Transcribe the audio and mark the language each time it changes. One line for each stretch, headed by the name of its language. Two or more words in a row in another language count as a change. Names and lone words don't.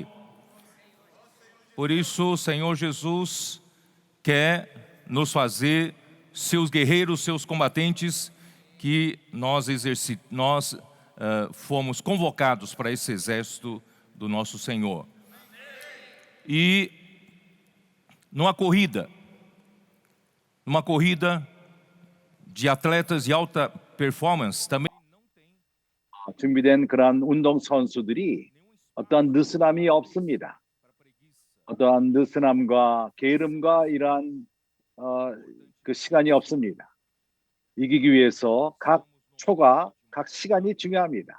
Portuguese: Por isso o Senhor Jesus quer nos fazer seus guerreiros, seus combatentes, que nós fomos convocados para esse exército do nosso Senhor. E numa corrida de atletas de alta performance, também
Korean: 준비된 그런 운동 선수들이 어떠한 느슨함이 없습니다. 어떠한 느슨함과 게으름과 이러한 그 시간이 없습니다. 이기기 위해서 각 초가 각 시간이 중요합니다.